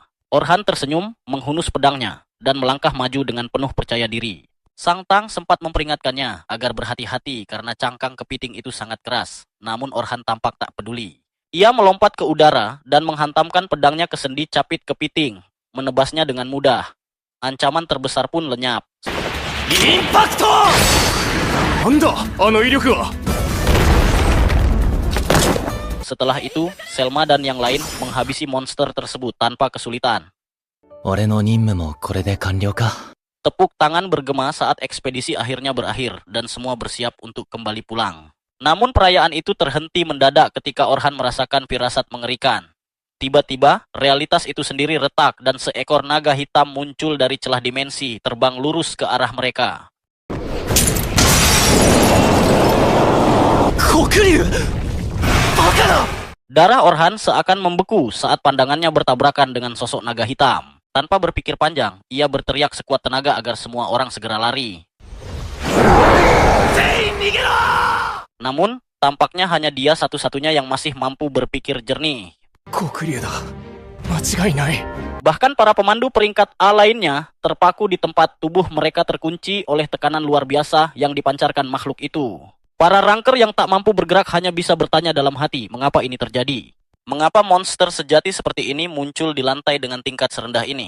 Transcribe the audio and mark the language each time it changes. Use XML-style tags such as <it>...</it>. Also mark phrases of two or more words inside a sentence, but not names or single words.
<id>Orhan tersenyum, menghunus pedangnya, dan melangkah maju dengan penuh percaya diri. Sang Tang sempat memperingatkannya agar berhati-hati karena cangkang kepiting itu sangat keras, namun Orhan tampak tak peduli. Ia melompat ke udara dan menghantamkan pedangnya ke sendi capit kepiting, menebasnya dengan mudah. Ancaman terbesar pun lenyap.</id> <ja>インパクト。なんだあの威力は。</ja> <id>Setelah itu, Selma dan yang lain menghabisi monster tersebut tanpa kesulitan.</id> <ja>俺の任務もこれで完了か。</ja> <id>Tepuk tangan bergema saat ekspedisi akhirnya berakhir dan semua bersiap untuk kembali pulang. Namun perayaan itu terhenti mendadak ketika Orhan merasakan firasat mengerikan. Tiba-tiba, realitas itu sendiri retak dan seekor naga hitam muncul dari celah dimensi terbang lurus ke arah mereka.</id> <ja>黒竜。</ja> <id>Darah Orhan seakan membeku saat pandangannya bertabrakan dengan sosok naga hitam. Tanpa berpikir panjang, ia berteriak sekuat tenaga agar semua orang segera lari. Namun, tampaknya hanya dia satu-satunya yang masih mampu berpikir jernih.</id> <ja>黒竜だ。間違いない。</ja> <id>Bahkan para pemandu peringkat A lainnya terpaku di tempat tubuh mereka terkunci oleh tekanan luar biasa yang dipancarkan makhluk itu. Para ranker yang tak mampu bergerak hanya bisa bertanya dalam hati, mengapa ini terjadi? Mengapa monster sejati seperti ini muncul di lantai dengan tingkat serendah ini?</id>